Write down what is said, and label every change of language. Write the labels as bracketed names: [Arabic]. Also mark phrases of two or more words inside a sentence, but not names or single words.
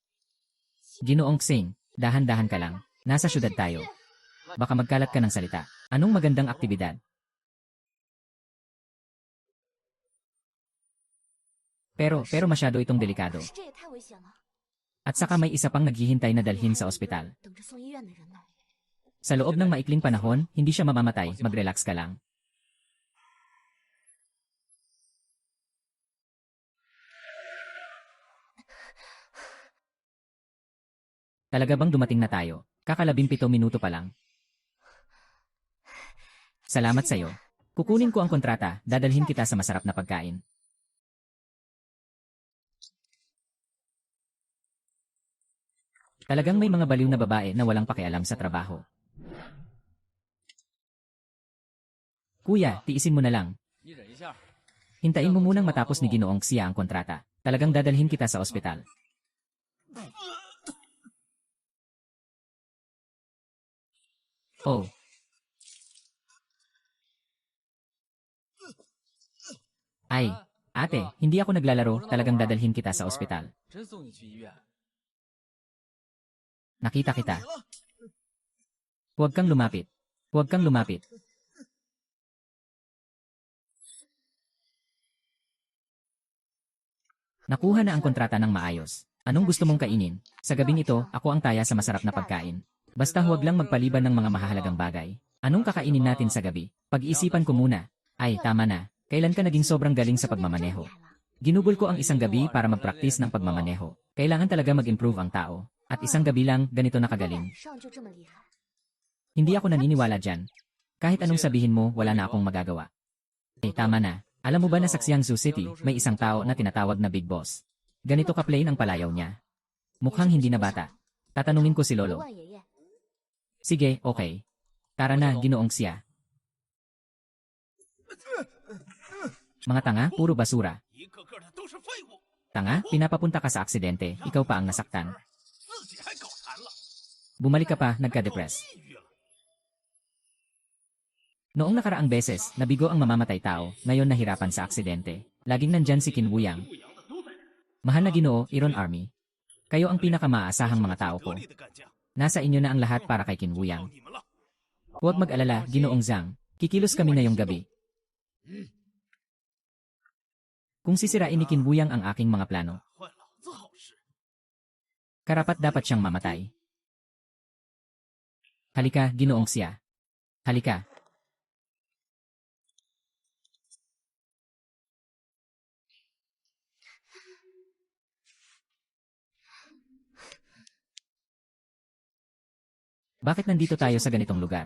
[Filipino] Ginoong Xing, dahan-dahan ka lang. Nasa syudad tayo. Baka magkalat ka ng salita. Anong magandang aktibidad? Pero masyado itong delikado. At saka may isa pang naghihintay na dalhin sa ospital. [Chinese] 等着送医院的人呢。 [Filipino] Sa loob ng maikling panahon, hindi siya mamamatay, mag-relax ka lang. Talaga bang dumating na tayo? Kakalabing 7 minuto pa lang. Salamat sa'yo. Kukunin ko ang kontrata, dadalhin kita sa masarap na pagkain. Talagang may mga baliw na babae na walang pakialam sa trabaho. Kuya, tiisin mo na lang. [Chinese] 你忍一下。 [Filipino] Hintayin mo munang matapos ni Ginoong Xia ang kontrata. Talagang dadalhin kita sa ospital. Oh. Ay, ate, hindi ako naglalaro, talagang dadalhin kita sa ospital. [Chinese] 真送你去医院。 [Filipino] Nakita kita. Huwag kang lumapit. Huwag kang lumapit. Nakuha na ang kontrata ng maayos. Anong gusto mong kainin? Sa gabing ito, ako ang taya sa masarap na pagkain. Basta huwag lang magpaliban ng mga mahahalagang bagay. Anong kakainin natin sa gabi? Pag-iisipan ko muna. Ay, tama na. Kailan ka naging sobrang galing sa pagmamaneho? Ginugol ko ang isang gabi para mag-practice ng pagmamaneho. Kailangan talaga mag-improve ang tao. At isang gabi lang, ganito nakagaling. [Chinese] 上就这么厉害， [Filipino] Hindi ako naniniwala dyan. Kahit anong sabihin mo, wala na akong magagawa. Eh, tama na. Alam mo ba na sa Xiangsu City, may isang tao na tinatawag na Big Boss? Ganito ka-plain ang palayaw niya. Mukhang hindi na bata. Tatanungin ko si [Chinese] 刘 [Filipino] Lolo. [Chinese] 万爷爷， [Filipino] Sige, okay. Tara na, Ginoong Xia. Mga tanga, puro basura. [Chinese] 一个个的都是废物， [Filipino] Tanga, pinapapunta ka sa aksidente, ikaw pa ang nasaktan. [Chinese] 自己还搞残了， [Filipino] Bumalik ka pa, nagka-depress. [Chinese] 抑郁了。 [Filipino] Noong nakaraang beses, nabigo ang mamamatay tao, ngayon nahirapan sa aksidente. Laging nandyan si Qin Wuyang. Mahal na Ginoo, [English] Iron Army. [Filipino] Kayo ang pinakamaasahang mga tao ko. [Chinese] 得力的干将， [Filipino] Nasa inyo na ang lahat para kay Qin [Chinese] 到 [Filipino] Wuyang. [Chinese] 你们了。 [Filipino] Huwag mag-alala, Ginoong Zhang. Kikilos kami ngayong gabi. Kung sisirain ni Qin Wuyang ang aking mga plano, [Chinese] 换老子好事。 [Filipino] karapat dapat siyang mamatay. Halika, Ginoong Xia. Halika. Bakit nandito tayo sa ganitong lugar?